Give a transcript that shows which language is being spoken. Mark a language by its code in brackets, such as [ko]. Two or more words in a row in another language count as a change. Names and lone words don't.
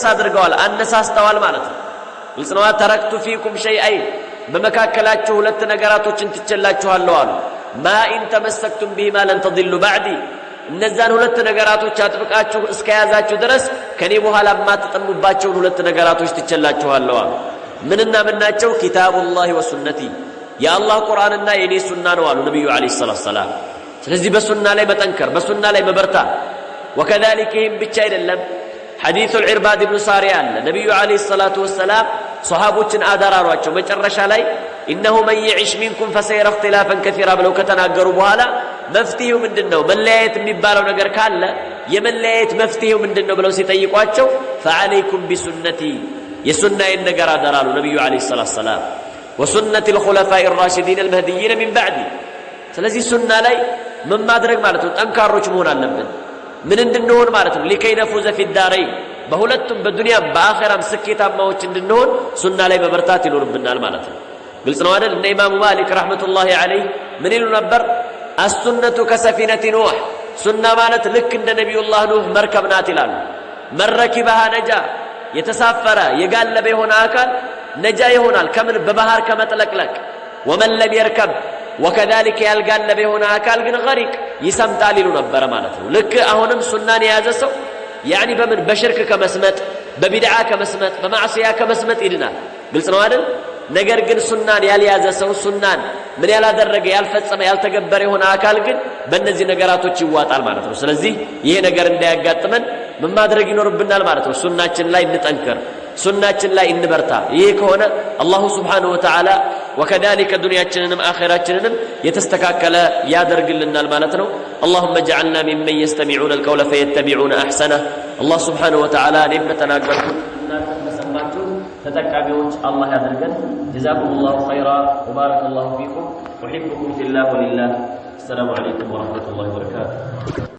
[am] አድርገዋል አነሳስተዋል ማለት ነው ግልጽ ነው [ar] تركت فيكم شيئين [am] በመካከላችሁ ሁለት ነገራቶችን ትችላችኋለሁ አሉ [ar] ما إن تمسكتم بهما لن تضلوا بعدي [am] እነዛን ሁለት ነገራቶች አጥብቃችሁ እስከያዛችሁ ድረስ ከኔ በኋላ ማትጠሙባቸው ሁለት ነገራቶች ትችላችኋለሁ አሉ ምንና ምናቸው [ar] كتاب الله وسنتي [am] የአላህ ቁርአንና የኔ ሱና ነው አሉ ነብዩ [ar] عليه الصلاة السلام [am] ስለዚህ በሱና ላይ መጠንከር በሱና ላይ መበርታ وكذلك ይህም ብቻ አይደለም ሐዲሱ العرباض بن سارية አለ ነብዩ [ar] عليه الصلاة والسلام [am] ሱሐቦችን አደራሯቸው መጨረሻ ላይ [ar] إنه من يعش منكم فسيرى اختلافا [am] كثيرا ብለው ከተናገሩ በኋላ መፍትሄው ምንድነው መለያየት የሚባለው ነገር ካለ የመለያየት መፍትሄው ምንድነው ብለው ሲጠይቋቸው [ar] فعليكم بسنتي [am] የሱናዬን ነገር አደራሉ ነብዩ [ar] عليه الصلاة السلام وسنة الخلفاء الراشدين المهديين من بعدي [am] ስለዚህ ሱና ላይ ምን ማድረግ ማለት ነው ጠንካሮች መሆን አለብን ምን እንድንሆን ማለት ነው [ar] لكي نفوز في الدارين [am] በሁለቱም በዱንያ በአኺራም ስኬታማዎች እንድንሆን ሱና ላይ መበርታት ይኖርብናል ማለት ነው ግልጽ ነው አይደል እነ ኢማሙ ማሊክ [ar] رحمة الله عليه [am] ምን ይሉ ነበር [ar] السنة كسفينة نوح [am] ሱና ማለት ልክ እንደ ነብዩላህ ኑህ መርከብ ናት ይላሉ [ar] من ركبها نجا [am] የተሳፈረ የጋለበ የሆነ አካል ነጃ ይሆናል ከምን በባህር ከመጥለቅለቅ [ar] ومن لم يركب وكذلك [am] ያልጋለበ የሆነ አካል ግን غريق ይሰምጣል ይሉ ነበር ማለት ነው ልክ አሁንም ሱናን የያዘ ሰው يعني በምን በሽርክ ከመስመጥ በቢድዓ ከመስመጥ በማዕሲያ ከመስመጥ ይድናል ግልጽ ነው አይደል ነገር ግን ሱናን ያልያዘ ሰው ሱናን ምን ያላደረገ ያልፈጸመ ያልተገበረ የሆነ አካል ግን በእነዚህ ነገራቶች ይዋጣል ማለት ነው ስለዚህ ይሄ ነገር እንዳያጋጥመን ምን ማድረግ ይኖርብናል ማለት ነው ሱናችን ላይ እንጠንከር ሱናችን ላይ እንበርታ ይሄ ከሆነ አላህ [ar] سبحانه وتعالى [am] وكذلك دنياችንንም አኺራችንንም የተስተካከለ ያደርግልናል ማለት ነው [ar] اللهم اجعلنا ممن يستمعون القول فيتبعون احسنه الله سبحانه وتعالى لمتناغركم [am] ተሰማችሁ ተጠቃሚዎች አላህ ያደርገን [ar] جزاكم الله خيرا وبارك الله فيكم احبكم في الله ولله السلام عليكم ورحمه الله وبركاته